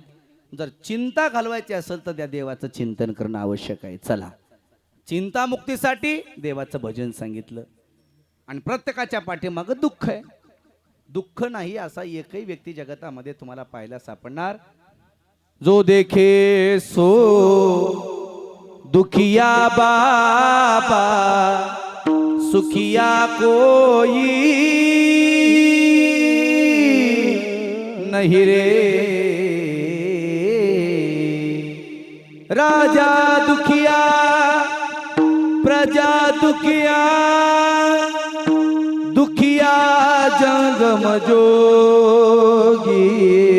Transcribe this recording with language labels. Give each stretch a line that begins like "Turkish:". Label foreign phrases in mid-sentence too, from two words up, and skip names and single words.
Marathi: जर चिंता घालवायची असेल तर त्या देवाचं चिंतन करणं आवश्यक आहे. चला, चिंतामुक्तीसाठी देवाचं भजन सांगितलं. आणि प्रत्येकाच्या पाठीमागं दुःख आहे. दुःख नाही असा एकही व्यक्ती जगतामध्ये तुम्हाला पाहायला सापडणार.
Hindi: जो देखे सो दुखिया बाबा, सुखिया कोई नहीं रे. राजा दुखिया प्रजा दुखिया, दुखिया जंगम जोगी.